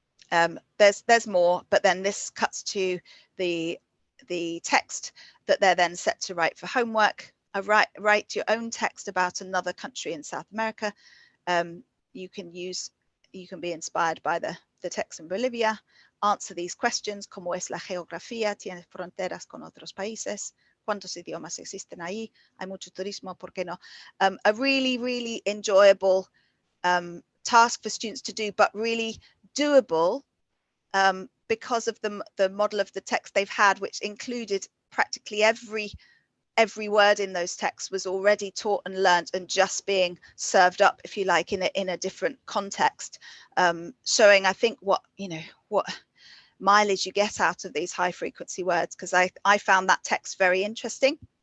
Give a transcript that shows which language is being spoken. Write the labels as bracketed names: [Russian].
[English] There's more, but then this cuts to the text that they're then set to write for homework. Write your own text about another country in South America. You can be inspired by the text in Bolivia. Answer these questions: [Spanish] ¿Cómo es la geografía? ¿Tiene fronteras con otros países? ¿Cuántos idiomas existen ahí? ¿Hay mucho turismo? ¿Por qué no? [English] A really, really enjoyable task for students to do, but really doable because of the model of the text they've had, which included practically every word in those texts was already taught and learned and just being served up, if you like, in a different context, showing, I think, what mileage you get out of these high frequency words, because I found that text very interesting.